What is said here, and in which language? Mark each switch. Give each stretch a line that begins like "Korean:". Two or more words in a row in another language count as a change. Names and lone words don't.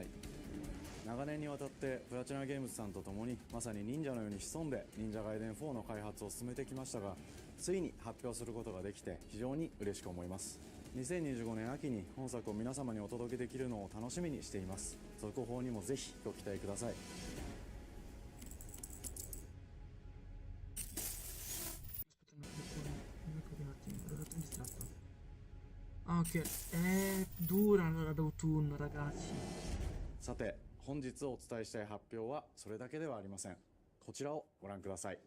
Japanese: 長年にわたってプラチナゲームズさんと共にまさに忍者のように潜んで忍者ガイデン4の開発を進めてきましたが、ついに発表することができて非常に嬉しく思います。2025年秋に本作を皆様にお届けできるのを楽しみにしています。続報にもぜひご期待ください。
Italian: Ah, ok, è dura d'autunno, ragazzi.
Japanese: さて、本日お伝えしたい発表はそれだけではありません。こちらをご覧ください。